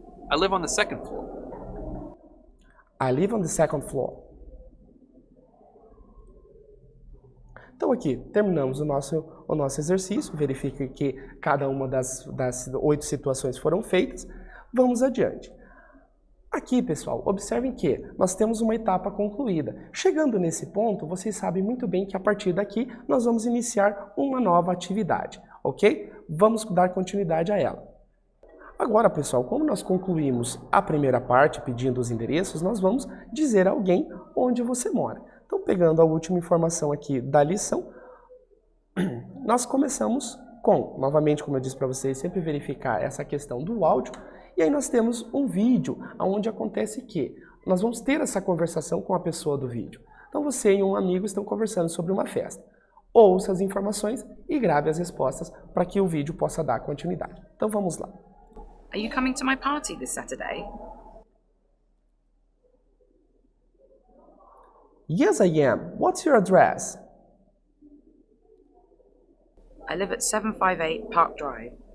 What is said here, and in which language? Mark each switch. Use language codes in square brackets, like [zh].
[en] I live on the second floor. I live on the second floor. [pt] Então aqui, terminamos o nosso exercício, verifique que cada uma das 8 situações foram feitas. Vamos adiante. Aqui, pessoal, observem que nós temos uma etapa concluída. Chegando nesse ponto, vocês sabem muito bem que a partir daqui nós vamos iniciar uma nova atividade, ok? Vamos dar continuidade a ela. Agora, pessoal, como nós concluímos a primeira parte pedindo os endereços, nós vamos dizer a alguém onde você mora. Então, pegando a última informação aqui da lição, nós começamos com, novamente, como eu disse para vocês, sempre verificar essa questão do áudio, e aí nós temos um vídeo onde acontece que nós vamos ter essa conversação com a pessoa do vídeo. Então, você e um amigo estão conversando sobre uma festa. Ouça as informações e grave as respostas para que o vídeo possa dar continuidade. Então, vamos lá. [en] Are you coming to my party this Saturday? Yes, I am. What's your address? I live at 758 Park Drive.